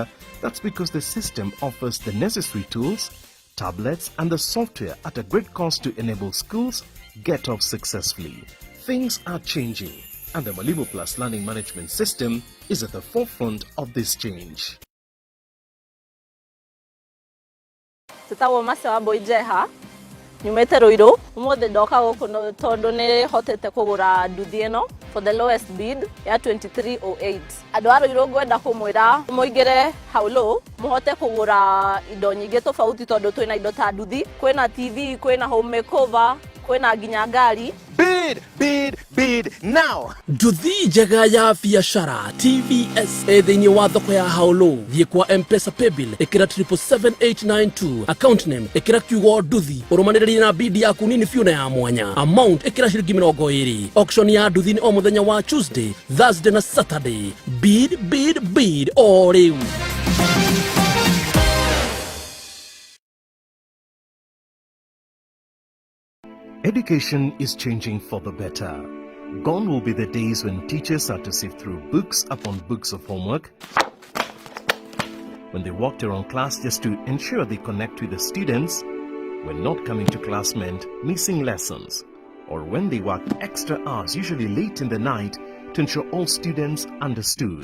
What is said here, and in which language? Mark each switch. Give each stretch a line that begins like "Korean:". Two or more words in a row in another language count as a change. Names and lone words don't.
English: That's because the system offers the necessary tools, tablets and the software at a great cost to enable schools get off successfully. Things are changing, and the Mwalimu Plus Learning Management System is at the forefront of this change.
Kikuyu: Tutawo masawa boijeha nyumete Ruiru umothe ndoka guku tondu ni hotete kugura nduthi ino
English: for the lowest bid
Kikuyu: ya 2308. Andu a Ruiru ngwenda kumwira muingire haulo muhote kugura indo nyingi tofauti tondu twina indo ta nduthi, kwina TV, kwina
English: home makeover,
Kikuyu: kwina nginya ngari.
English: Bid now.
Kikuyu: Nduthi njega ya biacara TVS thĩinĩ wa thoko ya Haulo. Thiĩ kwa M-Pesa Paybill ĩkĩra 77892,
English: account name
Kikuyu: ĩkĩra kiugo nduthi, ũrũmanĩrĩrie na bid yaku nini biũ na ya mwanya, amount ĩkĩra ciringi 20. Auction ya nduthi nĩ o mũthenya wa Tuesday, Thursday na Saturday. Bid o rĩu.
English: Education is changing for the better. Gone will be the days when teachers had to sift through books upon books of homework, when they walked around class just to ensure they connect with the students, when not coming to class meant missing lessons, or when they worked extra hours, usually late in the night, to ensure all students understood.